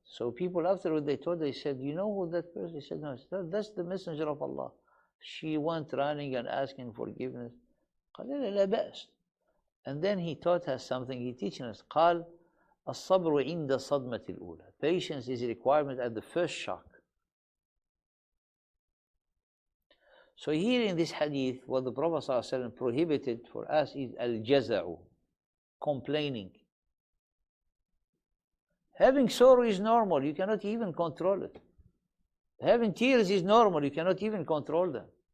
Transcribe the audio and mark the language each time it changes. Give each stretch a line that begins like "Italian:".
English: So people afterward, they told her, they said, you know who that person? He said, no, that's the messenger of Allah. She went running and asking forgiveness.
Arabic: قال لا بأس.
English: And then he taught us something. He teaching us.
Arabic: قال الصبر عند صدمة الأولى.
English: Patience is a requirement at the first shock. So here in this hadith, what the Prophet ﷺ prohibited for us is al-jaza'u, complaining. Having sorrow is normal, you cannot even control it. Having tears is normal, you cannot even control them.